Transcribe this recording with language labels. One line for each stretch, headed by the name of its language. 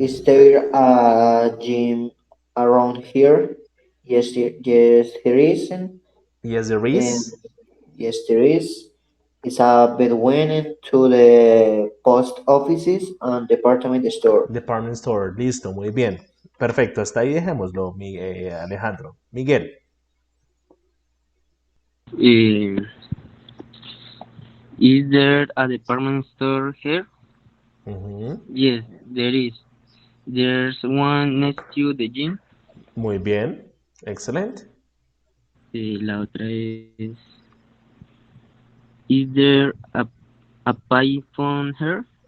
English: Is there a gym around here? Yes, there is. yes, there is. Yes, there is. It's a between to the post offices and department store.
Spanish: Department store. Listo, muy bien. Perfecto, hasta ahí dejémoslo, Alejandro. Miguel.
English: Eh, is there a department store here? Ujú. Yes, there is. There's one next to the gym.
Spanish: Muy bien. Excelente. La otra es,
English: is there a payphone here?